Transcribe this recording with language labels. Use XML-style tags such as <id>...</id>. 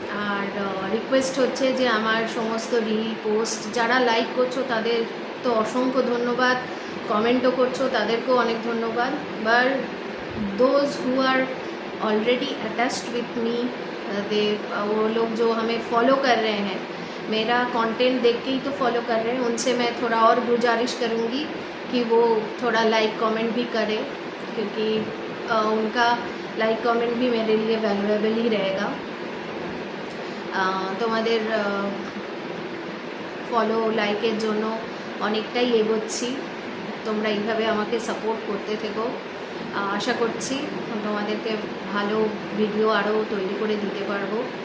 <bn>আর request হচ্ছে যে আমার সমস্ত রিল পোস্ট যারা লাইক করছো তাদের তো অসংখ্য ধন্যবাদ, কমেন্টও করছো তাদেরকেও অনেক ধন্যবাদ।</bn> <en>but those who are already attached with me,</en> <hi>वो लोग जो हमें फॉलो कर रहे हैं, मेरा कंटेंट देख के ही तो फॉलो कर रहे हैं, उनसे मैं थोड़ा और गुजारिश करूँगी कि वो थोड़ा लाइक कमेंट भी करें, क्योंकि उनका लाइक कमेंट भी मेरे लिए वैल्यूएबल ही रहेगा।</hi> <bn>তোমাদের ফলো লাইকের জন্য অনেকটাই এগোচ্ছি, তোমরা এইভাবে আমাকে সাপোর্ট করতে থেকো। আশা করছি তোমাদেরকে ভালো ভিডিও আরও তৈরি করে দিতে পারবো।</bn>